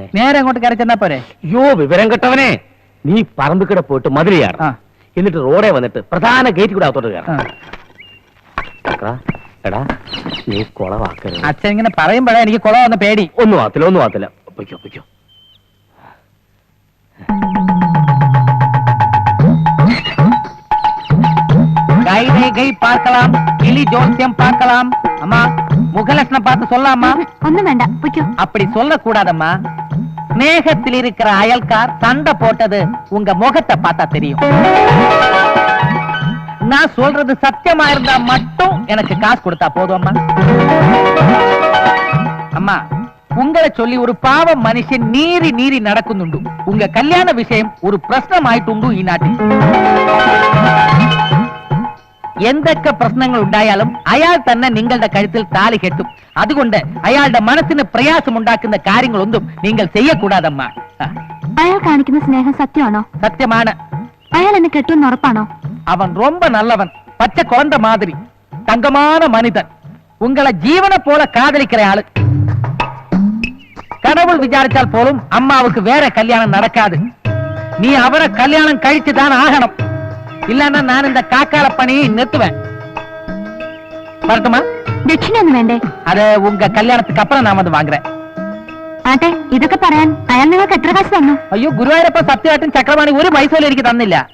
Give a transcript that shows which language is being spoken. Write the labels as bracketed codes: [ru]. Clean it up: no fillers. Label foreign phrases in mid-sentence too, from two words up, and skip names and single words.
[ml] നേരെ അങ്ങോട്ട് കയറി ചെന്നാ പോരെ? അയ്യോ വിവരം കെട്ടവനെ, നീ പറമ്പിക്കടെ പോയിട്ട് മതിലിയാണ്, എന്നിട്ട് റോഡേ വന്നിട്ട് പ്രധാന ഗേറ്റ് കൂടെ അകത്തോട്ട് കയറാം. എടാ നീ കൊളവാക്കരുത്. അച്ഛൻ ഇങ്ങനെ പറയുമ്പോഴേ എനിക്ക് കൊള വന്ന പേടി. ഒന്നും ആത്തില്ല. പൊയ്ക്കോ. [ta] பார்க்கலாம், கிளி ஜோசியம் பார்க்கலாம். அம்மா, முகலட்சணம் பார்த்து சொல்லாமா? ஒண்ணும் வேண்டாம், அப்படி சொல்ல கூடாதம்மா. ஸ்நேகத்தில் இருக்கிற அயல்கார் சண்டை போட்டது உங்க முகத்தை பார்த்தா தெரியும். நான் சொல்றது சத்தியமா இருந்தா மட்டும் எனக்கு காசு கொடுத்தா போதும் அம்மா. அம்மா, உங்களை சொல்லி ஒரு பாவம் மனுஷன் நீரி நடக்குന്നുണ്ട്. உங்க கல்யாண விஷயம் ஒரு [ml] പ്രശ്നമായിട്ടുണ്ട് ഈ നാട്ടിൽ. എന്തൊക്കെ പ്രശ്നങ്ങൾ ഉണ്ടായാലും അയാൾ തന്നെ നിങ്ങളുടെ കഴുത്തിൽ താലി കെട്ടും. അതുകൊണ്ട് അയാളുടെ മനസ്സിന് പ്രയാസമുണ്ടാക്കുന്ന കാര്യങ്ങളൊന്നും നിങ്ങൾ ചെയ്യക്കൂടാതമ്മ. അയാൾ കാണിക്കുന്ന സ്നേഹം സത്യമാണോ? സത്യമാണ്. അയാൾ എന്നെ കെട്ടുമെന്ന് ഉറപ്പാണോ? [ta] அவன் ரொம்ப நல்லவன், பச்சை குழந்தை மாதிரி, தங்கமான மனிதன், உங்களை ஜீவனை போல காதலிக்கிற ஆளு. கடவுள் விசாரிச்சால் போலும் அம்மாவுக்கு வேற கல்யாணம் நடக்காது. நீ அவரை கல்யாணம் கழிச்சுதான் ஆகணும். இல்லன்னா நான் இந்த காக்கால பணியை நிறுத்துவேன். வரட்டுமா? [ml] ദക്ഷിണ ഒന്നും വേണ്ടേ? [ta] அது உங்க கல்யாணத்துக்கு அப்புறம் நான் வந்து வாங்குறேன். [ml] ആട്ടെ, ഇതൊക്കെ പറയാൻ അയാൾ നിങ്ങൾക്ക് എത്ര കാശ് തന്നു? അയ്യോ, ഗുരുവായൂരപ്പ സത്യമായിട്ടും ചക്രപാണി ഒരു പൈസ എനിക്ക് തന്നില്ല.